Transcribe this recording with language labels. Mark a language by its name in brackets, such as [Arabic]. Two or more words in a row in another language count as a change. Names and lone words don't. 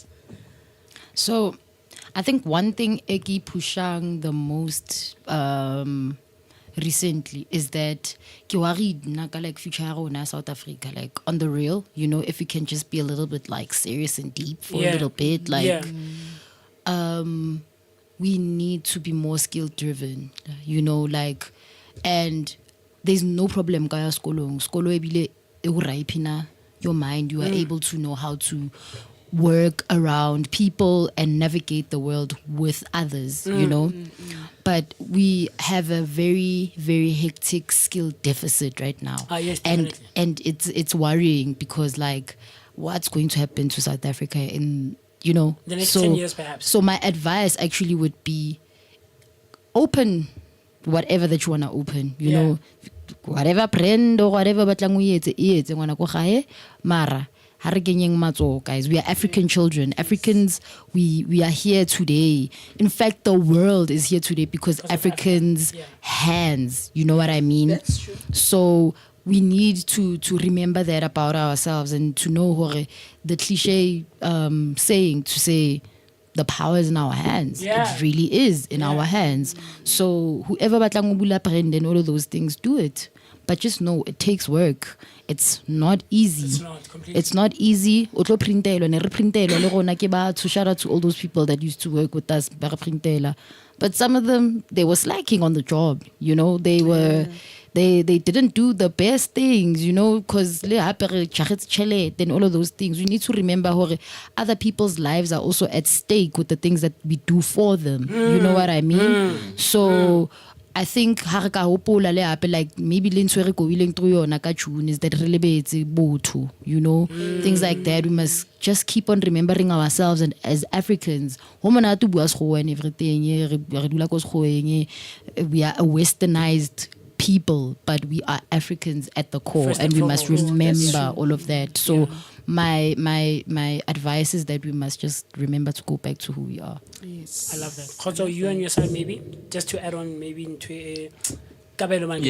[English] So I think one thing [Southern Sotho] Eki pushang [English] the most recently is that like future South Africa, like on the real, you know, if we can just be a little bit like serious and deep for a little bit, like we need to be more skill driven, you know, like, and there's no problem [Southern Sotho] kaya skolo ebile e go [English] ripen your mind. You are able to know how to work around people and navigate the world with others, you know. But we have a very, very hectic skill deficit right now. Yes, and it's worrying because like what's going to happen to South Africa in you know. The next so, 10 years, perhaps. So my advice actually would be open whatever that you want to open, you know, whatever brand or whatever [Southern Sotho] batlang o etse ngwana ko gae mara ha re kenyeng matso, [English] guys. We are African children. Africans, we are here today. In fact, the world is here today because Africans' hands, you know what I mean? That's true. So we need to remember that about ourselves and to know the cliche saying to say the power is in our hands. Yeah. It really is in our hands. So whoever [Southern Sotho] batlang o bula [English] brand and all of those things, do it. But just know it takes work. It's not easy. It's not completely. It's not easy. [Southern Sotho] O tlo printelwa, ne re printelwa le rona ke batho. [English] Shout out to all those people that used to work with us. [Southern Sotho] Ba re printela. [English] But some of them, they were slacking on the job. You know, they didn't do the best things, you know, because then all of those things. We need to remember how other people's lives are also at stake with the things that we do for them. You know what I mean? So I think like maybe [Southern Sotho] lentswe re goileng [English] through [Southern Sotho] yona ka June [English] is that [Southern Sotho] re lebetse botho, [English] you know, things like that. We must just keep on remembering ourselves, and as Africans, [Southern Sotho] ho mona to bua sekgowa [English] and everything, [Southern Sotho] re dula ko sekgoweng, [English] we are a westernized people, but we are Africans at the core, First and we must foremost. remember all of that. So my advice is that we must just remember to go back to who we are. Yes. I love that. Khotso, you on your side, maybe just to add on, maybe into a Kabelo man.